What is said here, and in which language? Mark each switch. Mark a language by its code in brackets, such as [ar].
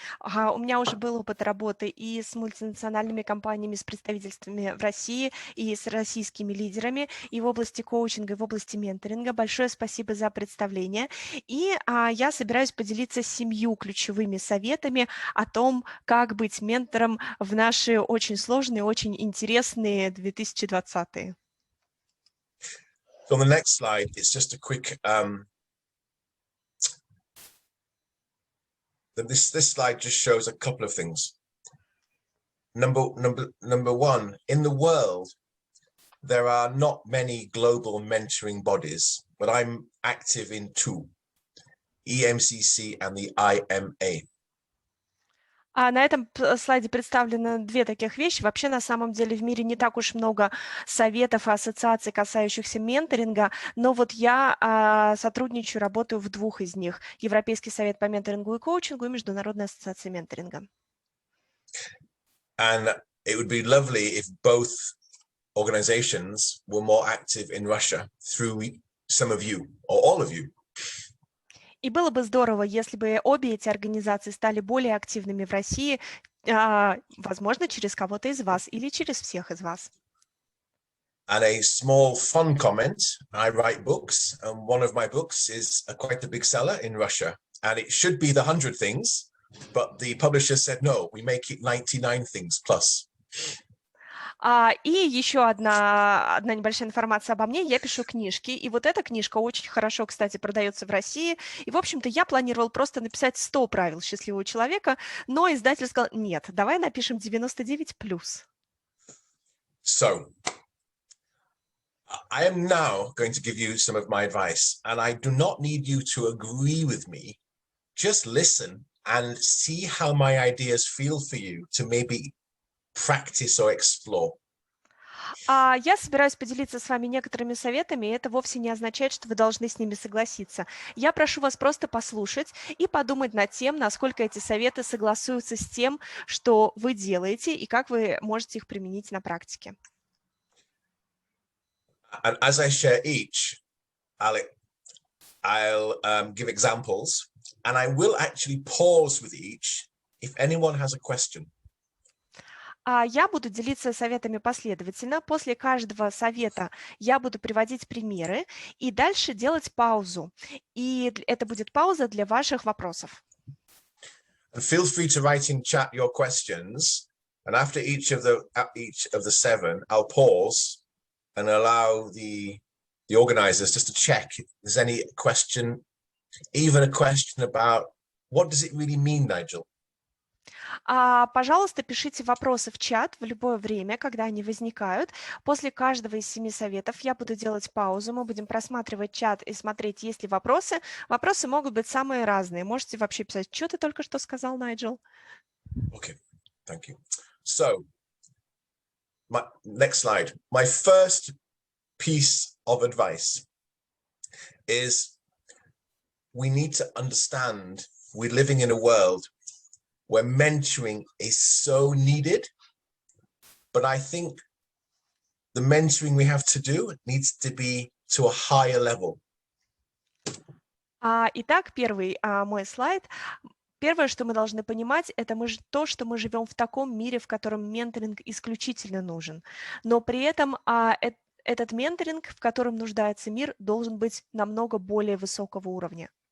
[ru] У меня уже был опыт работы и с мультинациональными компаниями, с представительствами в России, и с российскими лидерами, и в области коучинга, и в области менторинга. Большое спасибо за представление. И я собираюсь поделиться 7 ключевыми советами о том, как быть ментором в наши очень сложные, очень интересные 2020-е. [en] So on the next slide, it's just a quick, this slide just shows a couple of things. Number one, in the world, there are not many global mentoring bodies, but I'm active in 2, EMCC and the IMA. [ru] На этом слайде представлены 2 таких вещи. Вообще, на самом деле, в мире не так уж много советов и ассоциаций, касающихся менторинга, но вот я сотрудничаю, работаю в 2 из них. Европейский совет по менторингу и коучингу и Международная ассоциация менторинга. [en] And it would be lovely if both organizations were more active in Russia through some of you or all of you. [ru] И было бы здорово, если бы обе эти организации стали более активными в России, возможно, через кого-то из вас или через всех из вас. [en] And a small fun comment, I write books, and one of my books is quite a big seller in Russia, and it should be the 100 things, but the publisher said, no, we make it 99 things plus. [ru] И еще одна небольшая информация обо мне. Я пишу книжки, и вот эта книжка очень хорошо, кстати, продается в России. И, в общем-то, я планировал просто написать 100 правил счастливого человека, но издатель сказал, нет, давай напишем 99+. [en] So, I am now going to give you some of my advice, and I do not need you to agree with me. Just listen and see how my ideas feel for you to maybe practice or explore. [ru] Я собираюсь поделиться с вами некоторыми советами, и это вовсе не означает, что вы должны с ними согласиться. Я прошу вас просто послушать и подумать над тем, насколько эти советы согласуются с тем, что вы делаете, и как вы можете их применить на практике. [en] And as I share each, I'll give examples, and I will actually pause with each if anyone has a question. [ru] Я буду делиться советами последовательно. После каждого совета я буду приводить примеры и дальше делать паузу. И это будет пауза для ваших вопросов. [en] And feel free to write in chat your questions. And after each of the 7, I'll pause and allow the organizers just to check if there's any question even a question about what does it really mean, Найджел? [ru] Пожалуйста, пишите вопросы в чат в любое время, когда они возникают. После каждого из 7 советов я буду делать паузу, мы будем просматривать чат и смотреть, есть ли вопросы. Вопросы могут быть самые разные. Можете вообще писать, что ты только что сказал, Найджел? [en] Okay, thank you. So, next slide. My first piece of advice is we need to understand we're living in a world where mentoring is so needed, but I think the mentoring we have to do needs to be to a higher level. [ru] Итак, первый мой слайд. Первое, что мы должны понимать, это то, что мы живем в таком мире, в котором менторинг исключительно нужен. Но при этом этот менторинг, в котором нуждается мир, должен быть намного более высокого уровня.